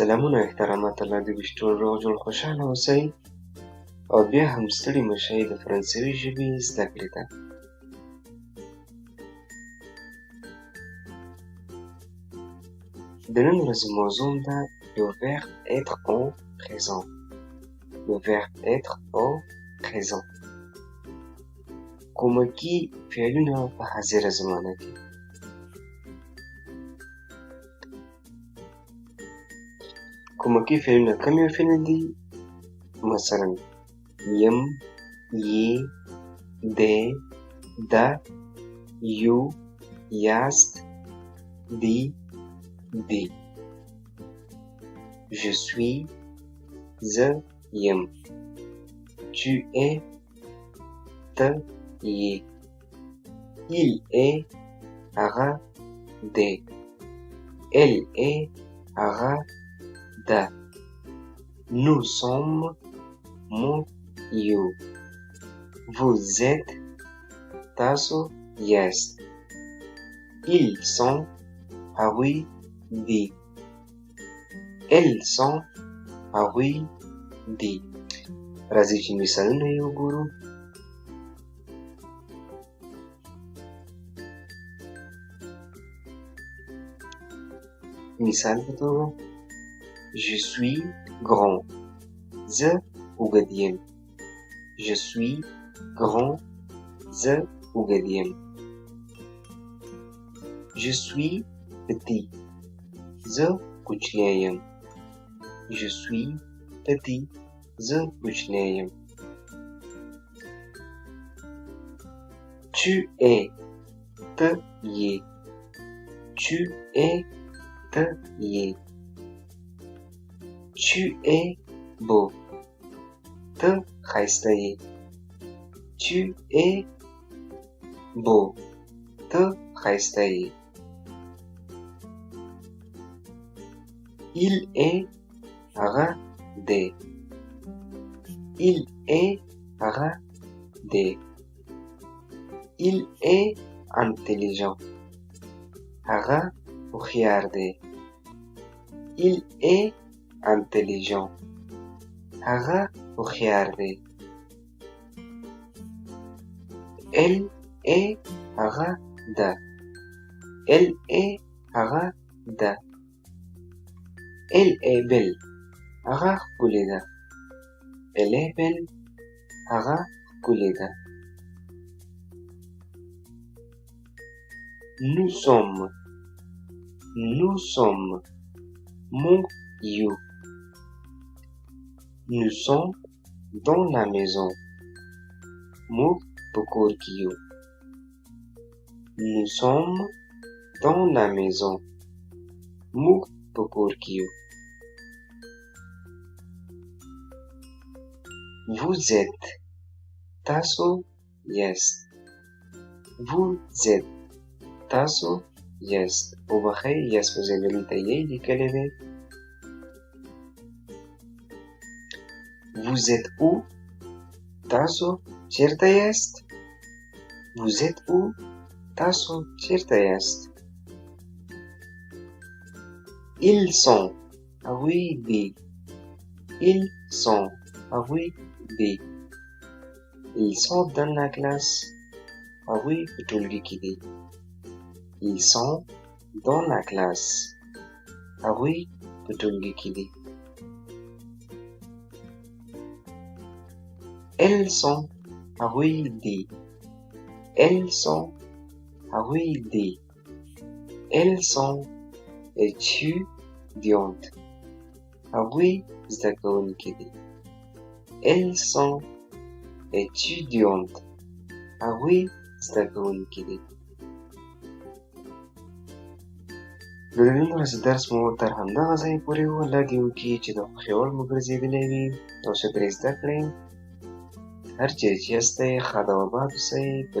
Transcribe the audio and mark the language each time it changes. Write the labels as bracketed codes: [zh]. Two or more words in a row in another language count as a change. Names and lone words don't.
[ps] مننه احترامات الله دې وي چې ټول روغ جوړ خوشحاله اوسئ او بیا هم ستړي مه شئ د فرانسوي ژبې زده کړې ته. د نن ورځې موضوع ده [fr] le verbe être au présent. Le verbe être au présent. [ps] کومکي فعلونه په حاضره زمانه کې. کومکي فعلونه کوم یو فعل دي؟ مثلا یم، یې، دی، ده، یو، یاست، دی، دی. [fr] Je suis، [ps] زه یم. [fr] Tu es، [ps] ته یې. [fr] Il est، [ps] هغه دی. [fr] Elle est، [ps] هغه ده. [fr] Nous sommes، [ps] موږ یو. [fr] Vous êtes، [ps] تاسو یاست. [fr] Ils sont، [ps] هغوی دي. [fr] Elles sont، [ps] هغوی دي. راځئ چې مثالونه یې وګورو. مثال په توګه [fr] Je suis grand، [ps] زه اوږد یم. [fr] Je suis grand، [ps] زه اوږد یم. [fr] Je suis petit، [ps] زه کوچنی یم. [fr] Je suis petit، [ps] زه کوچنی یم. [fr] Tu es، [ps] ته یې. [fr] Tu es، [ps] ته یې. [fr] Tu es beau، [ps] ته ښایسته یې. [fr] Tu es beau، [ps] ته ښایسته یې. [fr] Il est، [ps] هغه دی. [fr] Il est، [ps] هغه دی. [fr] Il est intelligent، [ps] هغه هوښیار دی. [fr] Il est intelligent، [ps] هغه هوښیار دی. [fr] Elle est، [ps] هغه ده. [fr] Elle est، [ps] هغه ده. [fr] Elle est belle، [ps] هغه ښکلې ده. [fr] Elle est belle، [ps] هغه ښکلې ده. [fr] Nous sommes، nous sommes، [ps] موږ یو. [fr] Nous sommes dans la maison، [ps] موږ په کور کې یو. [fr] Nous sommes dans la maison، [ps] موږ په کور کې یو. [fr] Vous êtes، [ps] تاسو یاست. [fr] Vous êtes، [ps] تاسو یاست. وبښئ یاست په ځای دلته یې لیکلی دی. [fr] Vous êtes où، [ps] تاسو چیرته یاست. [fr] Vous êtes où، [ps] تاسو چیرته یاست. [fr] Ils sont، [ps] هغوی دي. [fr] Ils sont، [ps] هغوی دي. [fr] Ils sont dans la classe، [ps] هغوی په ټولګي کې دي. [fr] Ils sont dans la classe، [ps] هغوی په ټولګي کې دي. [fr] Elles sont، [ps] هغوی دي. [fr] Elles sont، [ps] هغوی دي. [fr] Elles sont étudiantes، [ps] هغوی زده کوونکي دي. [fr] Elles sont étudiantes، [ps] هغوی زده کوونکي دي. د نن ورځې درس مو تر همدغه ځایه پورې و. الله دې وکړي چې د خوښې وړ مو ګرځېدلی وي او څه ترې زده کړئ. هر چیرې چې یاستئ ښاد او اباد اوسئ.